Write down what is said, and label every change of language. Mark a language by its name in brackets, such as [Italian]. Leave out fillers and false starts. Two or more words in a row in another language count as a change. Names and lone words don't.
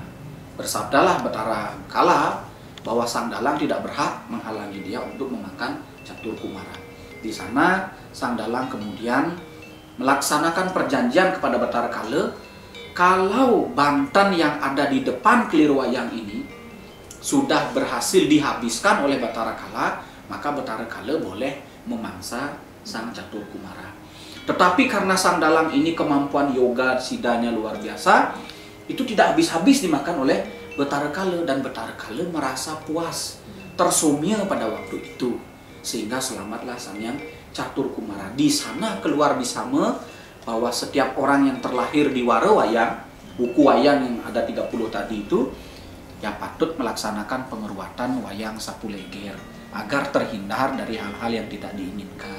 [Indonesian] Bersabdalah Batara Kala bahwa sang dalang tidak berhak menghalangi dia untuk memakan Catur Kumara. Di sana sang dalang kemudian melaksanakan perjanjian kepada Batara Kala, kalau Banten yang ada di depan kelir wayang ini sudah berhasil dihabiskan oleh Batara Kala, maka Batara Kala boleh memangsa Sang Catur Kumara. Tetapi karena sang dalang ini kemampuan yoga sidanya luar biasa, itu tidak habis-habis dimakan oleh Batara Kala, dan Batara Kala merasa puas, tersumia pada waktu itu, sehingga selamatlah Sang Hyang Catur Kumara. Di sana keluar bisame bahwa setiap orang yang terlahir di Warawayang, buku wayang yang ada 30 tadi itu, ya patut melaksanakan pengeruatan wayang sapu leger agar terhindar dari hal-hal yang tidak diinginkan.